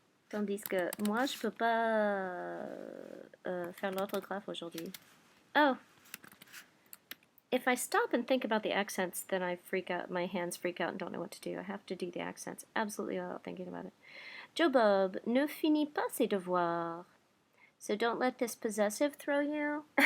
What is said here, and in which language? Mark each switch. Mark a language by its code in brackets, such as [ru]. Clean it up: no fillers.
[fr] Tandis que moi, je peux pas faire l'orthographe aujourd'hui. Oh. [en] If I stop and think about the accents, then I freak out, my hands freak out and don't know what to do. I have to do the accents absolutely without thinking about it. [fr] Joe Bob ne finit pas ses devoirs. [en] So don't let this possessive throw you.